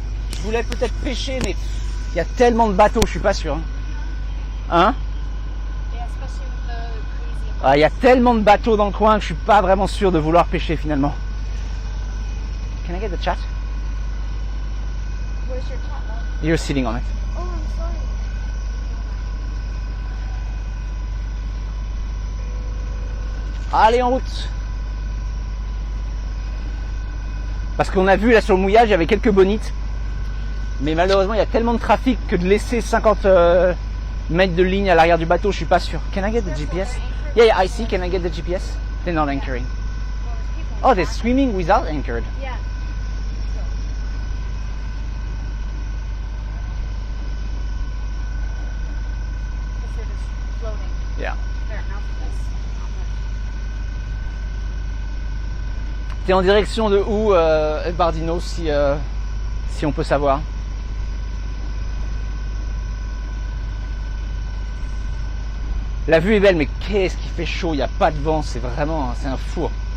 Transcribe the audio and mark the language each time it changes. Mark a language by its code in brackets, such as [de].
[fr] Je voulais peut-être pêcher, mais il y a tellement de bateaux, je suis pas sûr. Hein? [en] Yeah, especially with the crazy. [fr] Ah, il y a tellement de bateaux dans le coin que je suis pas vraiment sûr de vouloir pêcher finalement. [en] Can I get the chat? Where's your chat, love? You're sitting on it. Oh, I'm sorry. [fr] Allez, en route. Parce qu'on a vu là sur le mouillage, il y avait quelques bonites. Mais malheureusement, il y a tellement de trafic que de laisser 50 mètres de ligne à l'arrière du bateau, je suis pas sûr. [en] Can I get the GPS? Yeah, yeah, I see. Can I get the GPS? They're not anchoring. Oh, they're swimming without anchored. Yeah. Because they're just floating. Yeah. They're out of this. [fr] T'es en direction de où, Bardino, si on peut savoir? La vue est belle, mais qu'est-ce qu'il fait chaud, il n'y a pas de vent, c'est vraiment, c'est un four.